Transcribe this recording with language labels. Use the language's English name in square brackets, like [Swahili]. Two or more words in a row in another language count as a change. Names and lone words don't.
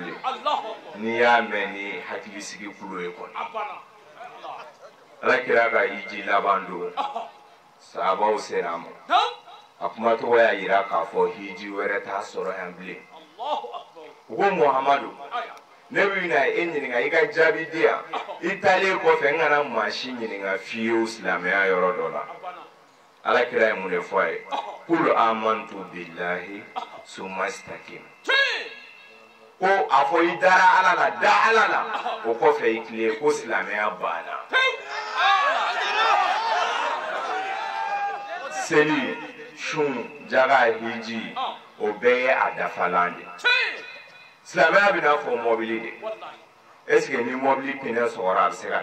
[Bambara] bilen n'i y'a mɛn ni hakilisigi kulo ye kɔni Alakira ka hiji laban don sahabaw sera a ma a kuma tɔgɔ y'a jira k'a fɔ hiji wɛrɛ t'a sɔrɔ yan bilen u ko Muhamadu ne bɛ na e ɲininka i ka jaabi di yan i taalen kɔfɛ n kana maa si ɲininka fiyewu silamɛya yɔrɔ dɔ la Alakira ye mun de fɔ a ye [Arabic] قل آمنت بالله ثم استقم [Bambara] ko a fɔ i dara Ala la da Ala la o kɔfɛ i tilen ko silamɛya banna seli sun jaga hiji o bɛɛ ye a dafalan de silamɛya bɛ n'a fɔ mɔbili de [French] est ce que [Bambara] ni mɔbili pinɛ sɔgɔra a bɛ se ka